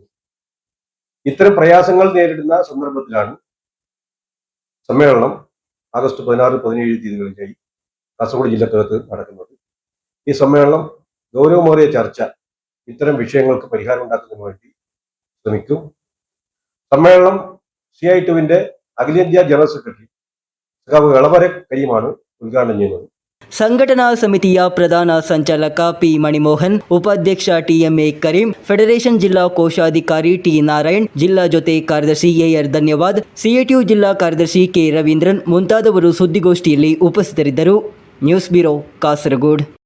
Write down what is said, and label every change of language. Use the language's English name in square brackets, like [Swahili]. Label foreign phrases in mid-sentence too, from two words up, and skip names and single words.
[Malayalam] ഇത്തരം പ്രയാസങ്ങൾ നേരിടുന്ന സന്ദർഭത്തിലാണ് സമ്മേളനം ആഗസ്റ്റ് 16, 17 തീയതികളിലായി കാസർഗോഡ് ജില്ലക്കകത്ത് നടക്കുന്നത്. ഈ സമ്മേളനം ഗൗരവമേറിയ ചർച്ച ഇത്തരം വിഷയങ്ങൾക്ക് പരിഹാരം ഉണ്ടാക്കുന്നതിന് വേണ്ടി ശ്രമിക്കും. സമ്മേളനം CI2വിന്റെ അഖിലേന്ത്യാ [English] general secretary [Malayalam] സഖാവ് എളവര കരീമാണ് ഉദ്ഘാടനം ചെയ്യുന്നത്. [Kannada] ಸಂಘಟನಾ ಸಮಿತಿಯ ಪ್ರಧಾನ ಸಂಚಾಲಕ ಪಿ ಮಣಿಮೋಹನ್, ಉಪಾಧ್ಯಕ್ಷ ಟಿಎಂಎ ಕರೀಂ, ಫೆಡರೇಷನ್ ಜಿಲ್ಲಾ ಕೋಶಾಧಿಕಾರಿ ಟಿ ನಾರಾಯಣ್, ಜಿಲ್ಲಾ ಜೊತೆ ಕಾರ್ಯದರ್ಶಿ ಎಆರ್ ಧನ್ಯವಾದ್, ಸಿಐಟಿಯು ಜಿಲ್ಲಾ ಕಾರ್ಯದರ್ಶಿ ಕೆ ರವೀಂದ್ರನ್ ಮುಂತಾದವರು ಸುದ್ದಿಗೋಷ್ಠಿಯಲ್ಲಿ ಉಪಸ್ಥಿತರಿದ್ದರು. [English] news bureau, ಕಾಸರಗೋಡು.